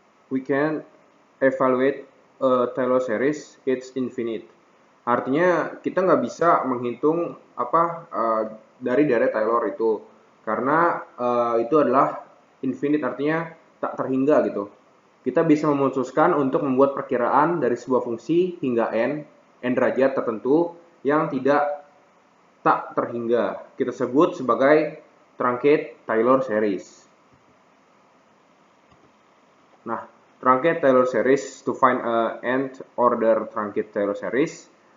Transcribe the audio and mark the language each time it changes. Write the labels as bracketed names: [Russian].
[English] We can evaluate a Taylor series, it's infinite. [Indonesian] Artinya kita nggak bisa menghitung dari Taylor itu, karena itu adalah infinite, artinya tak terhingga gitu. Kita bisa memutuskan untuk membuat perkiraan dari sebuah fungsi hingga n derajat tertentu yang tak terhingga. Kita sebut sebagai truncate Taylor series. [English] Nah, truncate Taylor series to find a nth order truncate Taylor series.